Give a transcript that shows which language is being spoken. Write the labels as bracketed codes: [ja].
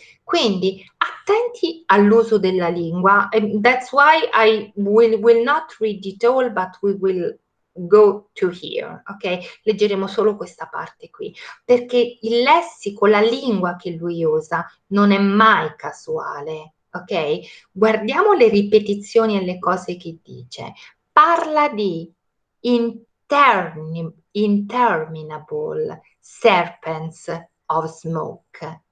[it] Quindi attenti all'uso della lingua. [en] That's why I will not read it all, but we will go to here, ok? [it] Leggeremo solo questa parte qui, perché il lessico, la lingua che lui usa, non è mai casuale, ok? Guardiamo le ripetizioni e le cose che dice. Parla di [en] interminable serpents of smoke.